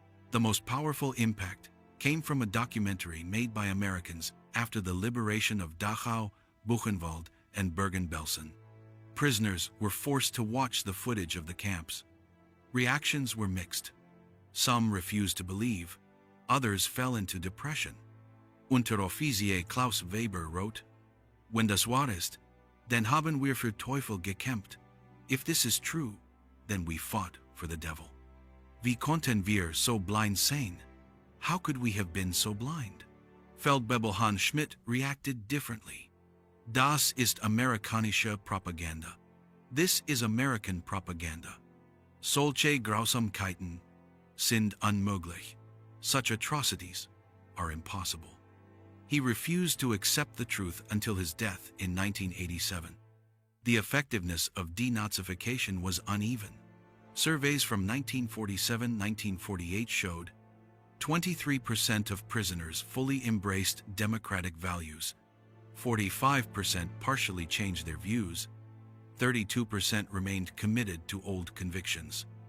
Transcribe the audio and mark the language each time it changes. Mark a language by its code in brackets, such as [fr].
[en] The most powerful impact came from a documentary made by Americans after the liberation of Dachau, Buchenwald, and Bergen-Belsen. Prisoners were forced to watch the footage of the camps. Reactions were mixed. Some refused to believe, others fell into depression. [de] Unteroffizier Klaus Weber wrote, "Wenn das wahr ist, dann haben wir für Teufel gekämpft. [en] If this is true, then we fought for the devil. [de] Wie konnten wir so blind sein? [en] How could we have been so blind?" Feldwebel Hans Schmidt reacted differently. [de] "Das ist amerikanische Propaganda. [en] This is American propaganda. [de] Solche Grausamkeiten sind unmöglich. [en] Such atrocities are impossible." He refused to accept the truth until his death in 1987. The effectiveness of denazification was uneven. Surveys from 1947-1948 showed 23% of prisoners fully embraced democratic values, 45% partially changed their views, 32% remained committed to old convictions.